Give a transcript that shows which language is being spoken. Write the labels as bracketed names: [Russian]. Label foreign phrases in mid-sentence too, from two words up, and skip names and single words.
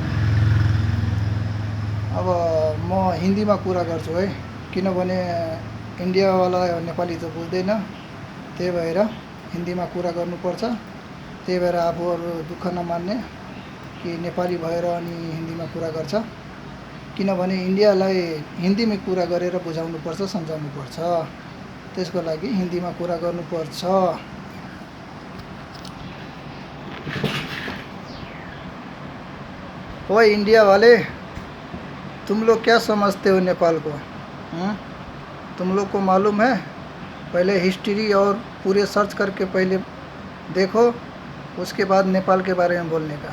[Nepali] अब म हिन्दीमा कुरा गर्छु है, किनभने इन्डियावाला नेपाली त बुझ्दैन, त्यही भएर हिन्दीमा कुरा गर्नुपर्छ। त्यही भएर आफूहरू दुःख नमान्ने कि नेपाली भएर अनि हिन्दीमा कुरा गर्छ, किनभने इन्डियालाई हिन्दीमा कुरा गरेर बुझाउनुपर्छ, सम्झाउनुपर्छ। त्यसको लागि हिन्दीमा कुरा गर्नुपर्छ। [Hindi] ओए इंडिया वाले, तुम लोग क्या समझते हो नेपाल को? तुम लोग को मालूम है? पहले हिस्ट्री और पूरे सर्च करके पहले देखो, उसके बाद नेपाल के बारे में बोलने का।